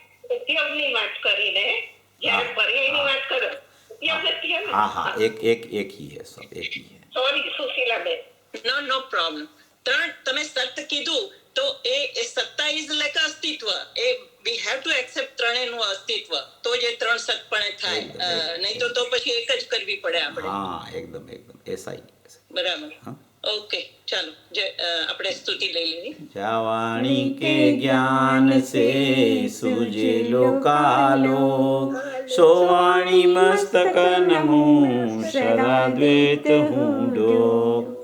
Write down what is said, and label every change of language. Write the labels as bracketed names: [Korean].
[Gujarati] ઉપયોગની વાત કરીને જ્યારે પર્યાયની વાત કરો, ઉપયોગ ઉપયોગ [Hindi] हाँ हाँ, एक ही है, सब એક ही है। [Gujarati] સોરી સુશીલાબેન, નો પ્રોબ્લેમ। તમે સત્ય કીધું તો એ સત્તા ઇઝ લાઈક અસ્તિત્વ, [English] એ we have to accept [Gujarati] ત્રણેયનું અસ્તિત્વ, તો જે ત્રણ સતપણે થાય, નહીં તો પછી એક જ કરવી પડે આપણે। [Hindi] हाँ, एकदम एकदम ऐसा ही। [Gujarati] બરાબર, ओके ચાલો આપણે સ્તુતિ લઈ લેવી. [Hindi] जावाणी के ज्ञान से सूझे लोकालोक सोवाणी मस्तक नमो सदा द्वैत हूँ डोक.